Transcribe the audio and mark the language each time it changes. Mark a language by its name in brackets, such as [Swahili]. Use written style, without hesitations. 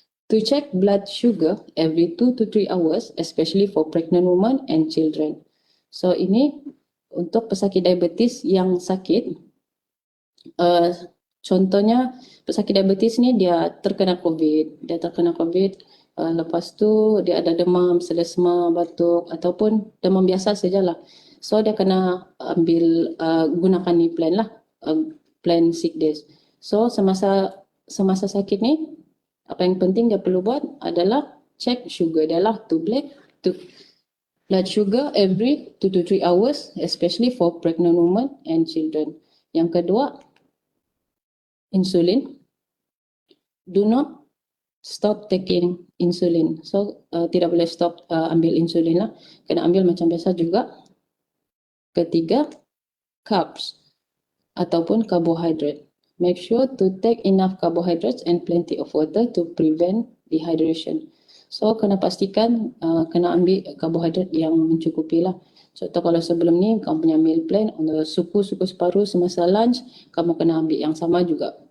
[English] To check blood sugar every 2 to 3 hours, especially for pregnant women and children. [Malay] So ini untuk pesakit diabetes yang sakit. Contohnya pesakit diabetes ni dia terkena COVID. Lepas tu dia ada demam, selesma, batuk ataupun demam biasa sajalah. So dia kena ambil gunakan ni plan lah, plan sick days. So semasa sakit ni, apa yang penting dia perlu buat adalah check sugar dia lah, [English] to blood sugar every 2 to 3 hours, especially for pregnant women and children. [Malay] Yang kedua, [English] insulin. Do not stop taking insulin. [Malay] So tidak boleh stop ambil insulin lah, kena ambil macam biasa juga. Ketiga, carbs ataupun carbohydrate. [English] Make sure to take enough carbohydrates and plenty of water to prevent dehydration. [Malay] So kena pastikan kena ambil karbohidrat yang mencukupi lah. Contoh kalau sebelum ni kamu punya meal plan, suku separuh semasa lunch, kamu kena ambil yang sama juga.